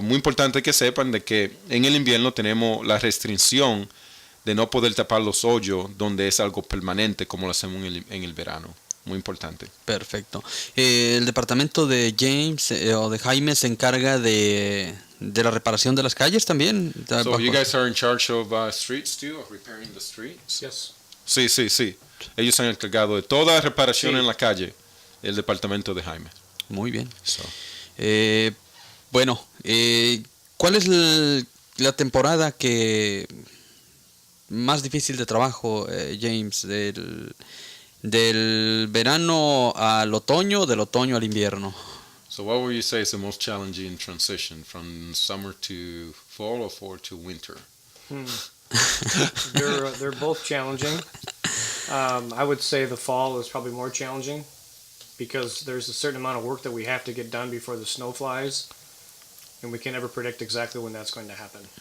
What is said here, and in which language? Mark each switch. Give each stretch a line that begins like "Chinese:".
Spanish: Muy importante que sepan de que en el invierno tenemos la restricción de no poder tapar los hoyos donde es algo permanente como lo hacemos en el verano. Muy importante. Perfecto. El departamento de James o de Jaime se encarga de la reparación de las calles también.
English: So you guys are in charge of streets too, of repairing the streets? Yes.
Spanish: Sí. Ellos se han encargado de toda reparación en la calle, el departamento de Jaime. Muy bien. ¿Cuál es la temporada que más difícil de trabajo, James? ¿Del verano al otoño o del otoño al invierno?
English: So what would you say is the most challenging transition from summer to fall or fall to winter? They're both challenging. I would say the fall is probably more challenging because there's a certain amount of work that we have to get done before the snow flies, and we can never predict exactly when that's going to happen.